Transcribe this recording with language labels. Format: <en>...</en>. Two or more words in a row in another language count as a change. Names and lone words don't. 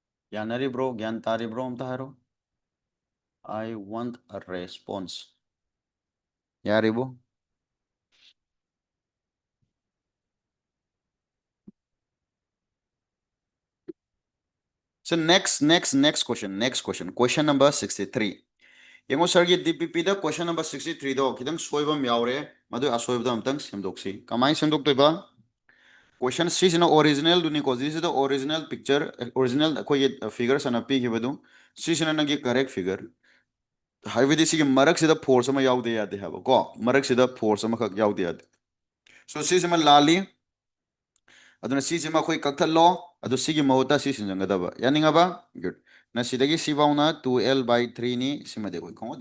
<mni>ꯌꯥꯅꯔꯤꯕ꯭ꯔꯣ ꯒ꯭ꯌꯥꯟ ꯇꯥꯔꯤꯕ꯭ꯔꯣ ꯑꯝꯇ ꯍꯥꯏꯔꯣ</mni> <en>I want a response</en> <mni>ꯌꯥꯔꯤꯕꯣ</mni> <en>So next question number 63</en> <mni>ꯌꯦꯡꯉꯣ ꯁꯔꯒꯤ DPPꯗ</mni> <en>question number 63</en> <mni>ꯗꯣ ꯈꯤꯇꯪ ꯁꯣꯏꯕ ꯑꯃ ꯌꯥꯎꯔꯦ ꯃꯗꯨ ꯑꯁꯣꯏꯕꯗꯣ ꯑꯝꯇꯪ ꯁꯦꯝꯗꯣꯛꯁꯤ ꯀꯃꯥꯏꯅ ꯁꯦꯝꯗꯣꯛꯇꯣꯏꯕ question ꯁꯤꯁꯤꯅ original ꯗꯨꯅꯤꯀꯣ ꯁꯤꯁꯤꯗ</mni> <en>original picture original</en> <mni>ꯑꯩꯈꯣꯏꯒꯤ figure ꯁꯅ ꯄꯤꯈꯤꯕꯗꯨ ꯁꯤꯁꯤꯅ ꯅꯪꯒꯤ</mni> <en>correct figure</en> <mni>ꯍꯥꯏꯕꯗꯤ ꯁꯤꯒꯤ ꯃꯔꯛꯁꯤꯗ ꯐꯣꯔꯁ ꯑꯃ ꯌꯥꯎꯗꯦ ꯌꯥꯗꯦ ꯍꯥꯏꯕꯀꯣ ꯃꯔꯛꯁꯤꯗ ꯐꯣꯔꯁ ꯑꯃꯈꯛ ꯌꯥꯎꯗꯦ ꯌꯥꯗꯦ ꯁꯣ ꯁꯤꯁꯤꯃ ꯂꯥꯜꯂꯤ ꯑꯗꯨꯅ ꯁꯤꯁꯤꯃ ꯑꯩꯈꯣꯏ ꯀꯛꯊꯠꯂꯣ ꯑꯗꯨ ꯁꯤꯒꯤ ꯃꯍꯨꯠꯇ ꯁꯤ ꯁꯤꯟꯖꯟꯒꯗꯕ ꯌꯥꯅꯤꯡꯉꯕ ꯒꯨꯗ ꯅ ꯁꯤꯗꯒꯤ ꯁꯤꯐꯥꯎꯅ 2L/3 ꯅꯤ ꯁꯤꯃꯗꯤ ꯑꯩꯈꯣꯏ ꯈꯪꯉꯣ ꯗꯤꯁ</mni>